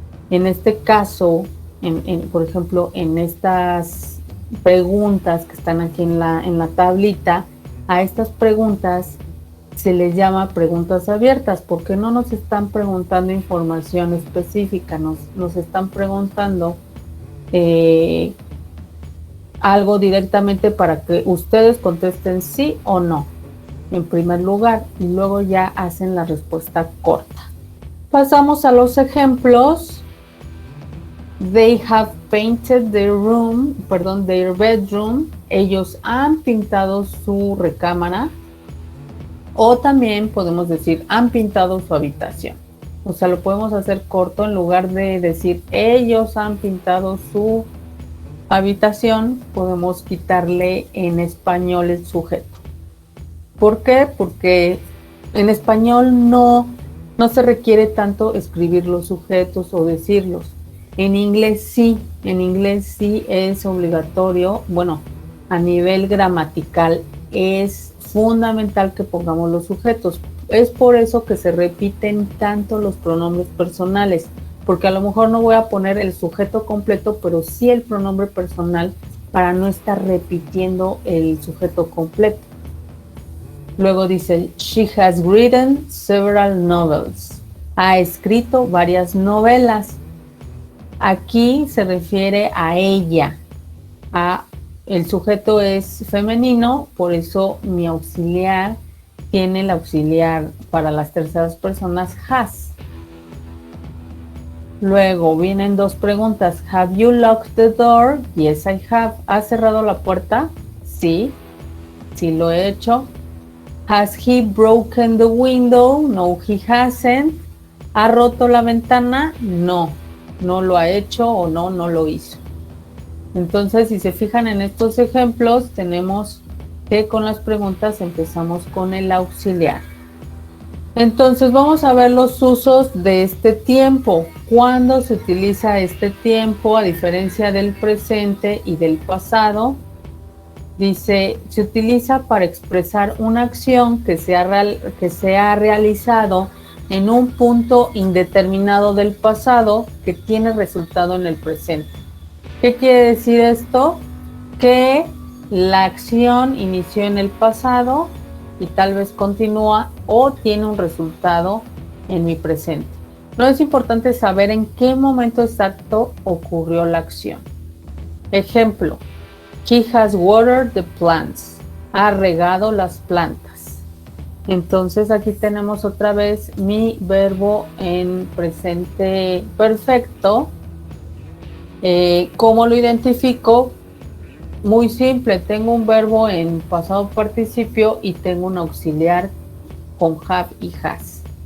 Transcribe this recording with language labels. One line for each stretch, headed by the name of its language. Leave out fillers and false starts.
Spanish: En este caso, por ejemplo, en estas preguntas que están aquí en la tablita, a estas preguntas se les llama preguntas abiertas, porque no nos están preguntando información específica, nos están preguntando algo directamente para que ustedes contesten sí o no, en primer lugar, y luego ya hacen la respuesta corta. Pasamos a los ejemplos.
English: They have painted their bedroom.
Spanish: Ellos han pintado su recámara. O también podemos decir, han pintado su habitación. O sea, lo podemos hacer corto en lugar de decir, ellos han pintado su habitación, podemos quitarle en español el sujeto. ¿Por qué? Porque en español no se requiere tanto escribir los sujetos o decirlos. En inglés sí es obligatorio, bueno, a nivel gramatical es fundamental que pongamos los sujetos. Es por eso que se repiten tanto los pronombres personales, porque a lo mejor no voy a poner el sujeto completo, pero sí el pronombre personal para no estar repitiendo el sujeto completo. Luego dice,
English: she has written several novels.
Spanish: Ha escrito varias novelas. Aquí se refiere a ella. El sujeto es femenino, por eso mi auxiliar tiene el auxiliar para las terceras personas has. Luego vienen dos preguntas.
English: Have you locked the door? Yes, I have.
Spanish: ¿Has cerrado la puerta? Sí lo he hecho.
English: Has he broken the window? No, he hasn't.
Spanish: ¿Ha roto la ventana? No lo ha hecho o no lo hizo. Entonces, si se fijan en estos ejemplos, tenemos que con las preguntas empezamos con el auxiliar. Entonces, vamos a ver los usos de este tiempo. ¿Cuándo se utiliza este tiempo a diferencia del presente y del pasado? Dice, se utiliza para expresar una acción que se ha realizado en un punto indeterminado del pasado que tiene resultado en el presente. ¿Qué quiere decir esto? Que la acción inició en el pasado y tal vez continúa o tiene un resultado en mi presente. No es importante saber en qué momento exacto ocurrió la acción. Ejemplo, she has watered the plants. Ha regado las plantas. Entonces aquí tenemos otra vez mi verbo en presente perfecto. ¿Cómo lo identifico? Muy simple, tengo un verbo en pasado participio y tengo un auxiliar con have y has.